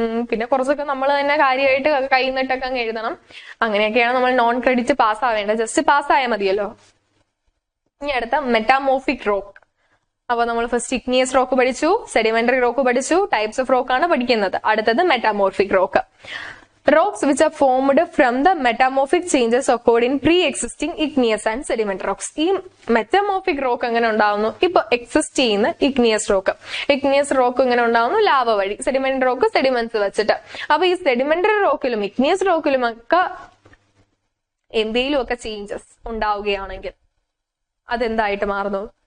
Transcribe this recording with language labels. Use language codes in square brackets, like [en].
[ml] പിന്നെ കുറച്ചൊക്കെ നമ്മൾ തന്നെ കാര്യമായിട്ട് കൈന്നിട്ടൊക്കെ അങ്ങ് എഴുതണം. അങ്ങനെയൊക്കെയാണ് നമ്മൾ non credit pass ആവേണ്ടത്. Just pass ആയാൽ മതിയല്ലോ. ഇനി അടുത്ത മെറ്റാമോർഫിക് റോക്ക്. അപ്പൊ നമ്മൾ ഫസ്റ്റ് ഇഗ്നിയസ് റോക്ക് പഠിച്ചു, സെഡിമെന്ററി റോക്ക് പഠിച്ചു, ടൈപ്സ് ഓഫ് റോക്ക് ആണ് പഠിക്കുന്നത്. അടുത്തത് metamorphic rock. [en] Rocks which are formed from the metamorphic changes occurred in pre-existing igneous and sedimentary rocks. [ml] ഈ മെറ്റമോർഫിക് റോക്ക് എങ്ങനെ ഉണ്ടാവുന്നു? ഇപ്പൊ എക്സിസ്റ്റ് ചെയ്യുന്ന ഇഗ്നിയസ് റോക്ക് ഇങ്ങനെ ഉണ്ടാവുന്നു ലാവ വഴി. സെഡിമെന്ററി റോക്ക് സെഡിമെന്റ്സ് വെച്ചിട്ട്. അപ്പൊ ഈ സെഡിമെന്ററി റോക്കിലും ഇഗ്നിയസ് റോക്കിലും ഒക്കെ എന്തെങ്കിലും ഒക്കെ ചേഞ്ചസ് ഉണ്ടാവുകയാണെങ്കിൽ അതെന്തായിട്ട് മാറുന്നു?